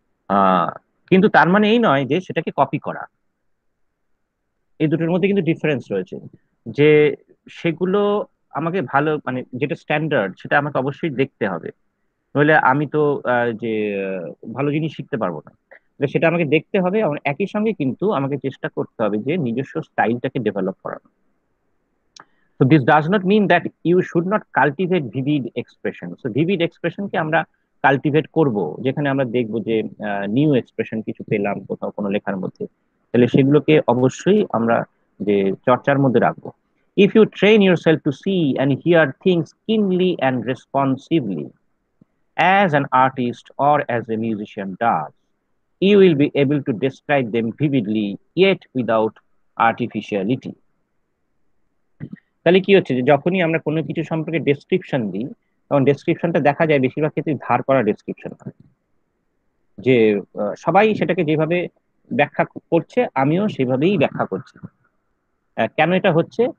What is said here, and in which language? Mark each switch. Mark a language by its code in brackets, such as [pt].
[bn] আহ কিন্তু তার মানে এই নয় যে সেটাকে কপি করা। এই দুটোর মধ্যে কিন্তু ডিফারেন্স রয়েছে, যে সেগুলো আমাকে ভালো মানে যেটা স্ট্যান্ডার্ড সেটা আমাকে অবশ্যই দেখতে হবে, নইলে আমি তো যে ভালো জিনিস শিখতে পারবো না। তো সেটা আমাকে দেখতে হবে, এবং একই সঙ্গে কিন্তু আমাকে চেষ্টা করতে হবে যে নিজস্ব স্টাইলটাকে ডেভেলপ করার। [en] So this does not mean that you should not cultivate vivid expression. [bn] So vivid expression কে আমরা কাল্টিভেট করব, যেখানে আমরা দেখব যে নিউ এক্সপ্রেশন কিছু পেলাম কোথাও কোনো লেখার মধ্যে, তাহলে সেগুলোকে অবশ্যই আমরা যে চর্চার মধ্যে রাখবো। [en] If you train yourself to see and hear things keenly and responsively, as an artist or as a musician does, you will be able to describe them vividly yet without artificiality. [bn] তাহলে কি হচ্ছে যে যখনই আমরা কোনো কিছু সম্পর্কে description দিই, তখন ডেসক্রিপশনটা দেখা যায় বেশিরভাগ ক্ষেত্রে ধার করা ডেসক্রিপশন হয়, যে সবাই সেটাকে যেভাবে ব্যাখ্যা করছে আমিও সেভাবেই ব্যাখ্যা করছি। কেন এটা হচ্ছে?